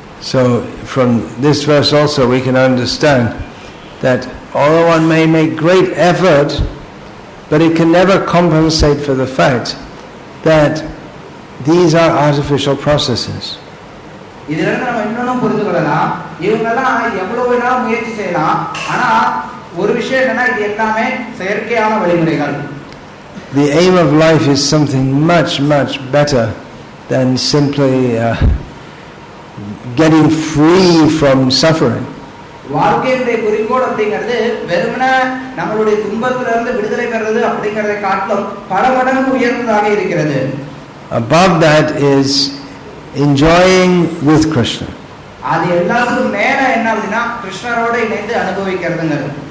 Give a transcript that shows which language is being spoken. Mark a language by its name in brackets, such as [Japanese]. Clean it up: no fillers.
[English] So from this verse also we can understand that although one may make great effort, but it can never compensate for the fact that these are artificial processes. [Tamil] இதிலிருந்து நம்ம இன்னொன்னு புரிந்து கொள்ளலாம். இவங்கெல்லாம் எவ்வளவு வேணாலும் முயற்சி செய்யலாம், ஆனா ஒரு விஷயம் என்னன்னா இது எல்லாமே செயற்கையான வழிமுறைகள். [English] The aim of life is something much better than simply getting free from suffering. [Tamil] வாழ்க்கையுடைய குறிக்கோள் அப்படிங்கிறது வெறுமனே நம்மளுடைய துன்பத்திலிருந்து விடுதலை பெறுவது அப்படிங்கறதை காட்டிலும் பல மடங்கு உயர்ந்ததாக இருக்கிறது. [English] Above that is enjoying with Krishna. [Tamil] அது எல்லாத்துக்கும் மேல என்ன அப்படின்னா கிருஷ்ணரோட இணைந்து அனுபவிக்கிறதுங்கிறது.